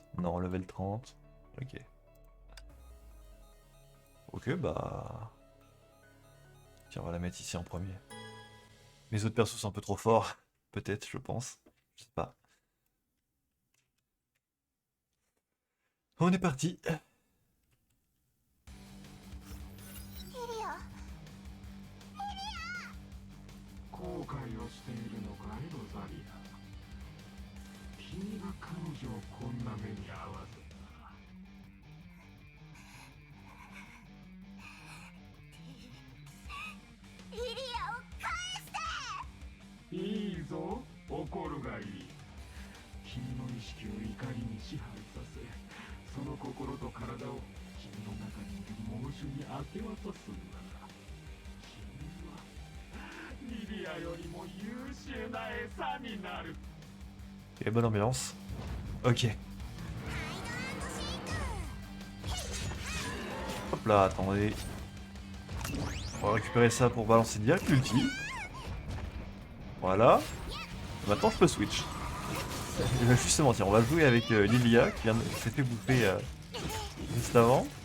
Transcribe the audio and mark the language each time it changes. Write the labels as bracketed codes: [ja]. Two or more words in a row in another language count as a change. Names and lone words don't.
[fr] Non, level 30. Ok. Ok, bah... Tiens, on va la mettre ici en premier. Mes autres persos sont un peu trop forts. Peut-être, je pense. Je sais pas. On est parti. [ja] 後悔をしているのかいロザリア。君が彼女をこんな目に遭わせた。リリアを返して。いいぞ、怒るがいい。君の意識を怒りに支配させ、その心と体を君の中にいる猛獣に明け渡すんだ。リリアよりも優秀な餌になる。 [fr] Et bonne ambiance. Ok. Hop là, attendez. On va récupérer ça pour balancer direct l'ulti. Voilà. Maintenant je peux switch. Et ben justement, tiens, on va jouer avec Lilia qui s'est fait bouffer juste avant.